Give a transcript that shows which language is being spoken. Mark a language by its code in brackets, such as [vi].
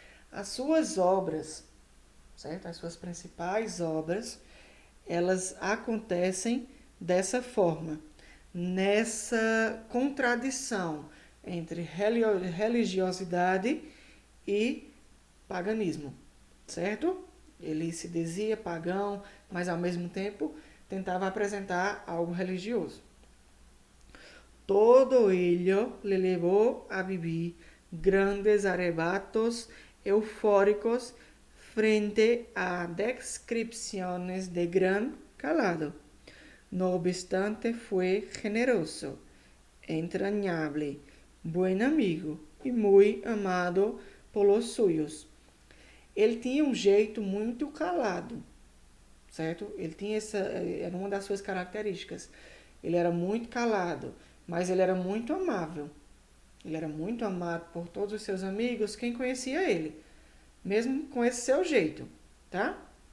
[pt] As suas obras, certo? As suas principais obras, elas acontecem dessa forma, nessa contradição entre religiosidade e paganismo, certo? Ele se dizia pagão, mas ao mesmo tempo tentava apresentar algo religioso. [es] Todo ello le llevó a vivir grandes arrebatos eufóricos frente a descripciones de gran calado. No obstante, fue generoso, entrañable, buen amigo [pt] e muito amado [es] por los suyos. [pt] Ele tinha um jeito muito calado, certo? Ele tinha era uma das suas características. Ele era muito calado, mas ele era muito amável. Ele era muito amado por todos os seus amigos, quem conhecia ele, mesmo com esse seu jeito, tá?